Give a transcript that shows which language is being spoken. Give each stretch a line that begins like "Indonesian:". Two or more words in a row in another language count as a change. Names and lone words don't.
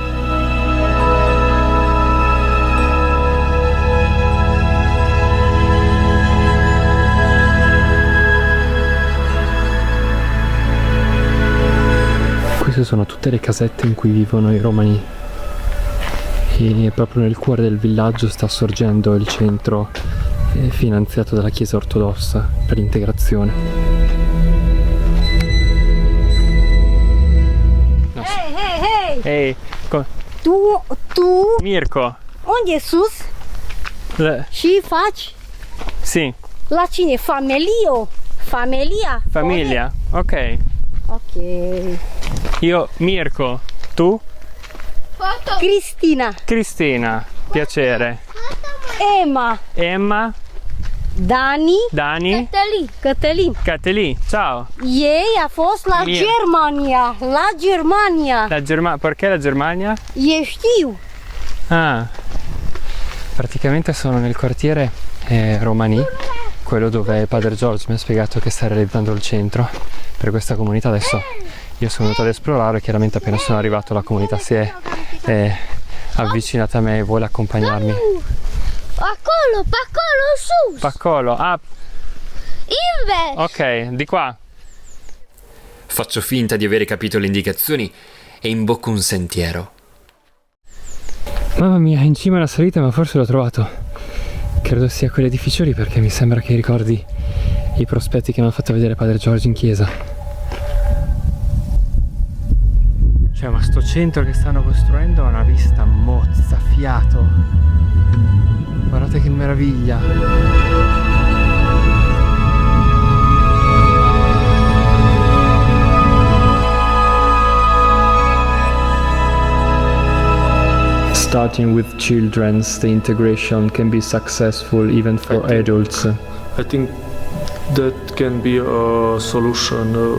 Italian: Queste sono tutte le casette in cui vivono i romani e proprio nel cuore del villaggio sta sorgendo il centro finanziato dalla Chiesa Ortodossa per l'integrazione. Ehi, Tu, Mirko.
Romanian: unde e sus? Și faci?
Italian: Sì,
Romanian: La cine? Familia?
Italian: famiglia. Ok. Ok. Io Mirko, tu? Cristina, Piacere. Emma, Dani, Cătălin. Catelì, ciao.
Romanian: Ei a fost la Germania.
Italian: La Germania, perché la Germania?
Romanian: Eu știu.
Italian: Ah, praticamente sono nel quartiere Romani, quello dove Padre George mi ha spiegato che sta realizzando il centro per questa comunità. Adesso io sono venuto ad esplorare, chiaramente appena sono arrivato la comunità si è avvicinata a me e vuole accompagnarmi.
Romanian: Acolo, sus.
Italian: Paccolo, ah,
Romanian: Invers.
Italian: ok, di qua. Faccio finta di avere capito le indicazioni e imbocco un sentiero. Mamma mia, in cima alla salita, ma forse l'ho trovato. Credo sia quell'edificio lì perché mi sembra che ricordi i prospetti che mi ha fatto vedere padre Giorgio in chiesa. Cioè, ma sto centro che stanno costruendo ha una vista mozzafiato. Guardate che meraviglia.
English: Starting with children, the integration can be successful even for adults. I think that can be a solution.